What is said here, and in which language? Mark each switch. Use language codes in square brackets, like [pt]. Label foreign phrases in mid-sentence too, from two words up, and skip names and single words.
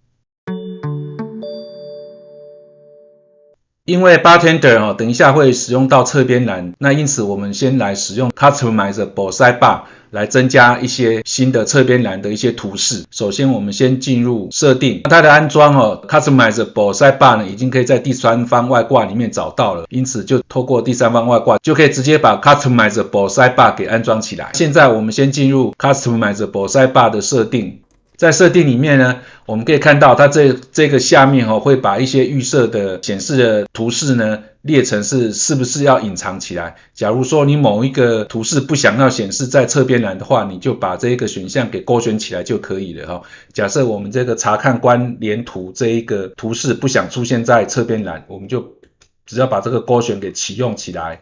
[zh] 因為 Bartender 等一下會使用到側邊欄，那因此我們先來使用 Customizable Sidebar 來增加一些新的側邊欄的一些圖示。首先我們先進入設定，它的安裝 Customizable Sidebar 呢已經可以在第三方外掛裡面找到了，因此就透過第三方外掛就可以直接把 Customizable Sidebar 給安装起來。現在我們先進入 Customizable Sidebar 的設定。在設定裡面呢，我们可以看到它這個下面會把一些預設的顯示的圖示呢列成是不是要隱藏起來。假如說你某一個圖示不想要顯示在側邊欄的話，你就把這個選項給勾選起來就可以了。假設我們這個查看關聯圖這一個圖示不想出現在側邊欄，我們就只要把這個勾選給啟用起來。